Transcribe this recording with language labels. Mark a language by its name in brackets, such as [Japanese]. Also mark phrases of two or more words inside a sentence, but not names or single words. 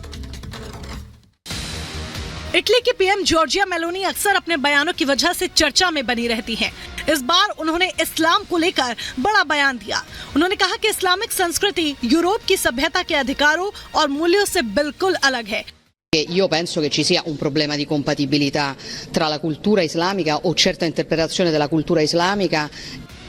[Hindi] इटली की पीएम जॉर्जिया मेलोनी अक्सर अपने बयानों की वजह से चर्चा में बनी रहती हैं। इस बार उन्होंने इस्लाम को लेकर बड़ा बयान दिया। उन्होंने कहा कि इस्लामिक संस्कृति यूरोप की सभ्यता के अधिकारों और मूल्यों से बिल्कुल अलग है। [Italian] Io penso che ci sia un problema di compatibilità tra la cultura islamica o certa interpretazione della cultura islamica